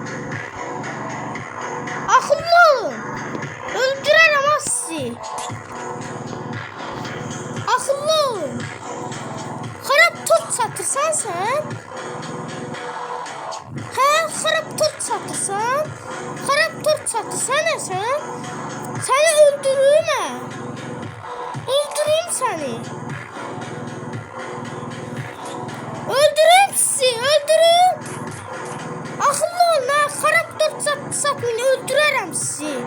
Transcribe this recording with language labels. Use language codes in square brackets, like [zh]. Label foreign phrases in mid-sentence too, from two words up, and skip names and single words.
[tr] Akıllı olun. Öldürürüm ha sizi. Akıllı olun. [az] Xarab tort satırsan sen? Hə, xarab tort satırsan? Xarab tort satırsan sen? Seni öldürürüm ha. [tr] Öldüreyim seni. Öldürürüm sizi, öldürürüm. Akıllı olun ha, [az] xarab tort satmayın, öldürürüm sizi.